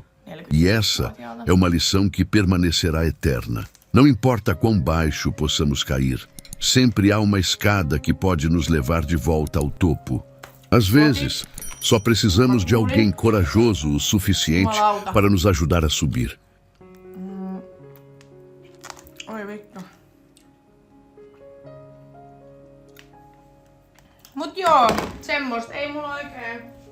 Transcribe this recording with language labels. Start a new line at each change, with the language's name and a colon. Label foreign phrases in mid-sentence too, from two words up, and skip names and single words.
Portuguese: E essa é uma lição que permanecerá eterna. Não importa quão baixo possamos cair, sempre há uma escada que pode nos levar de volta ao topo. Às vezes, só precisamos de alguém corajoso o suficiente para nos ajudar a subir.
Finnish: Oi vittu. Mut joo, semmoista ei mulla oikein.